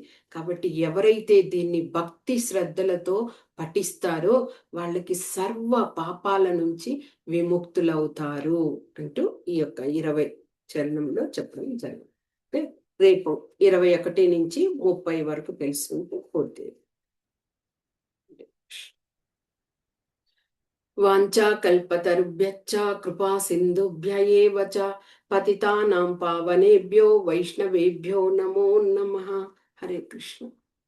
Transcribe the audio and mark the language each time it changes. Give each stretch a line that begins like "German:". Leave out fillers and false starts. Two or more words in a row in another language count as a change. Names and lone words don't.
Telugu: కాబట్టి ఎవరైతే దీన్ని భక్తి శ్రద్ధలతో పఠిస్తారో వాళ్ళకి సర్వ పాపాల నుంచి విముక్తులవుతారు అంటూ ఈ యొక్క 20 చరణంలో చెప్పడం జరిగింది. రేపు 21 నుంచి 30 వరకు తెలుసుకుంటూ పూర్తి.
Sanskrit: వాంఛా కల్పతరుభ్యశ్చ కృపా సింధుభ్య ఏవ చ పతితానాం పావనేభ్యో వైష్ణవేభ్యో నమో నమః. హరే కృష్ణ.